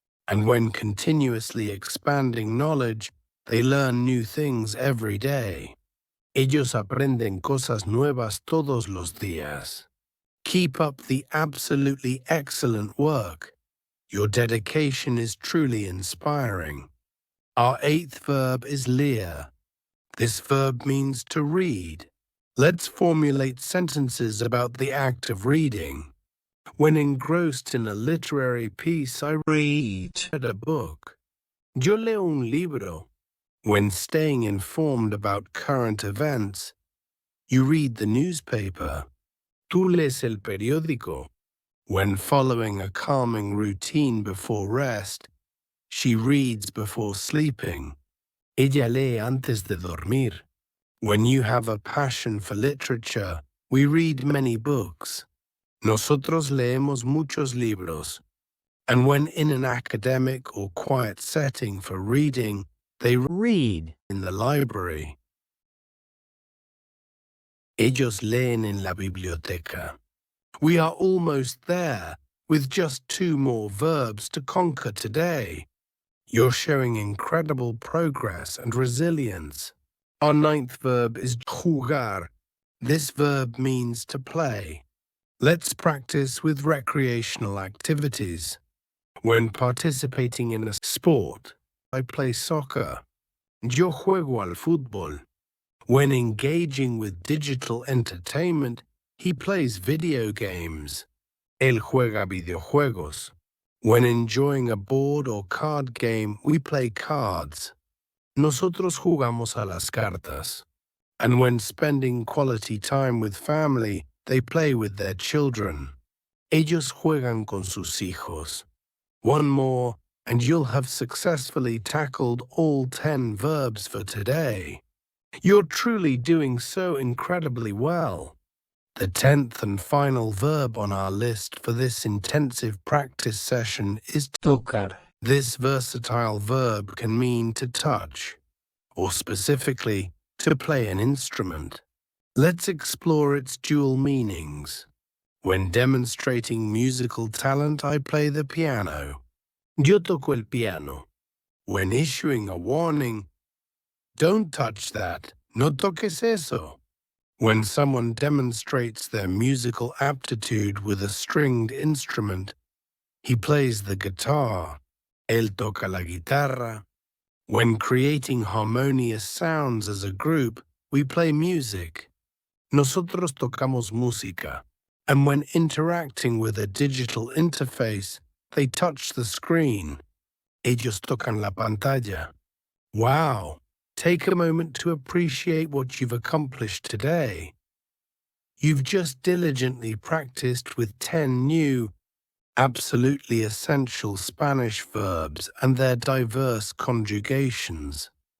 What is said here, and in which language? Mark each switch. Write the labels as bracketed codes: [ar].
[en] And when continuously expanding knowledge, they learn new things every day. [es] Ellos aprenden cosas nuevas todos los días. [en] Keep up the absolutely excellent work. Your dedication is truly inspiring. Our eighth verb is leer. This verb means to read. Let's formulate sentences about the act of reading. When engrossed in a literary piece, I read a book. [es] Yo leo un libro. [en] When staying informed about current events, you read the newspaper. [es] Tú lees el periódico. [en] When following a calming routine before rest, she reads before sleeping. [es] Ella lee antes de dormir. [en] When you have a passion for literature, we read many books. [es] Nosotros leemos muchos libros. [en] And when in an academic or quiet setting for reading, they read in the library. [es] Ellos leen en la biblioteca. [en] We are almost there, with just 2 more verbs to conquer today. You're showing incredible progress and resilience. Our 9th verb is jugar. This verb means to play. Let's practice with recreational activities. When participating in a sport, I play soccer. [es] Yo juego al fútbol. [en] When engaging with digital entertainment, he plays video games. [es] Él juega videojuegos. [en] When enjoying a board or card game, we play cards. [es] Nosotros jugamos a las cartas. [en] And when spending quality time with family, they play with their children. [es] Ellos juegan con sus hijos. [en] One more, and you'll have successfully tackled all 10 verbs for today. You're truly doing so incredibly well. The 10th and final verb on our list for this intensive practice session is [es] Tocar. [en] This versatile verb can mean to touch, or specifically, to play an instrument. Let's explore its dual meanings. When demonstrating musical talent, I play the piano. [es] Yo toco el piano. [en] When issuing a warning, don't touch that. [es] No toques eso. [en] When someone demonstrates their musical aptitude with a stringed instrument, he plays the guitar. [es] Él toca la guitarra. [en] When creating harmonious sounds as a group, we play music. [es] Nosotros tocamos música. [en] And when interacting with a digital interface, they touch the screen. [es] Ellos tocan la pantalla. [en] Wow! Take a moment to appreciate what you've accomplished today. You've just diligently practiced with 10 new, absolutely essential Spanish verbs and their diverse conjugations.